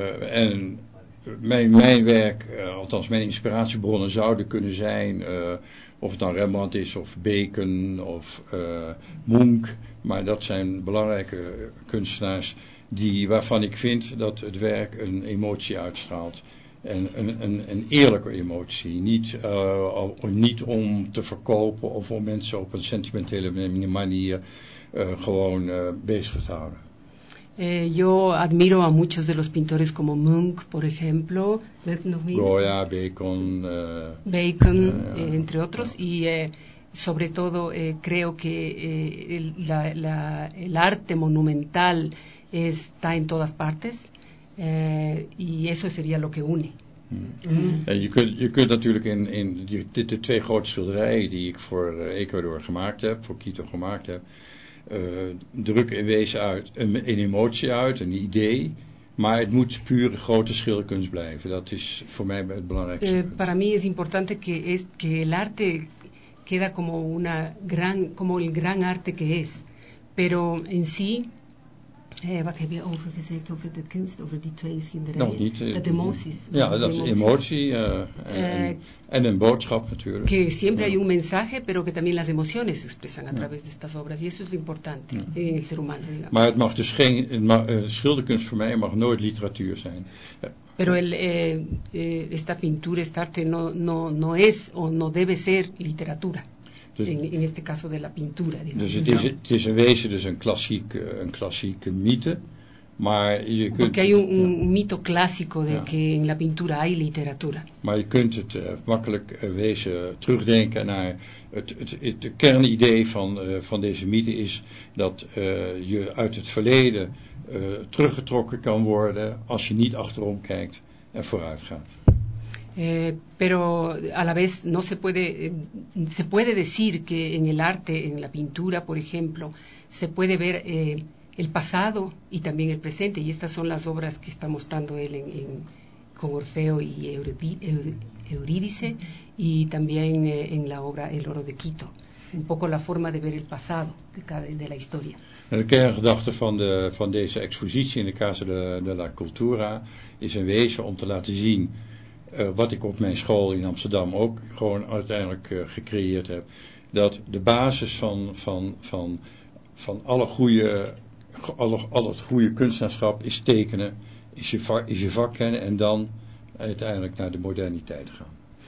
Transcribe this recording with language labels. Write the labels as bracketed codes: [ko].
[nl] En mijn werk, althans mijn inspiratiebronnen zouden kunnen zijn, of het dan Rembrandt is, of Bacon, of Munch, maar dat zijn belangrijke kunstenaars waarvan ik vind dat het werk een emotie uitstraalt. En een eerlijke emotie, niet om te verkopen of om mensen op een sentimentele manier gewoon bezig te houden. [es] Yo admiro a muchos de los pintores como Munch, por ejemplo, Goya, Bacon, entre otros, y sobre todo creo que el arte monumental está en todas partes, y eso sería lo que une. [nl] Je kunt natuurlijk in de twee grote schilderijen die ik voor Ecuador gemaakt heb, voor Quito gemaakt heb, druk in wezen uit een emotie uit, een idee, maar het moet pure grote schilderkunst blijven. Dat is voor mij het belangrijkste. [es] Para mí es importante que el arte queda como una gran, como el gran arte que es. Pero en sí, [nl] wat heb je over gezegd over de kunst, over die twee schilderijen? Nog niet. De emoties. Ja, dat is emotie en een boodschap natuurlijk. [es] Que siempre hay un mensaje, pero que también las emociones expresan a través de estas obras. Y eso es lo importante en el ser humano. Digamos. [nl] Maar het mag dus geen, schilderkunst voor mij mag nooit literatuur zijn. [es] Pero esta pintura, este arte no es o no debe ser literatura. In este caso de la pintura. [nl] Dus het is in wezen dus een klassieke mythe, maar je kunt... [es] Porque hay un mito clásico de que en la pintura hay literatura. [nl] Maar je kunt het makkelijk wezen terugdenken naar het kernidee van deze mythe is dat je uit het verleden teruggetrokken kan worden als je niet achterom kijkt en vooruit gaat. [es] Pero a la vez no se puede, se puede decir que en el arte, en la pintura, por ejemplo, se puede ver el pasado y también el presente. Y estas son las obras que está mostrando él con Orfeo y Eurídice y también en la obra El Oro de Quito. Un poco la forma de ver el pasado de la historia. [nl] De kerngedachte van deze expositie in de Casa de la Cultura is in wezen om te laten zien... wat ik op mijn school in Amsterdam ook gewoon uiteindelijk gecreëerd heb. Dat de basis van al het goede kunstenaarschap is tekenen, is je vak kennen en dan uiteindelijk naar de moderniteit gaan.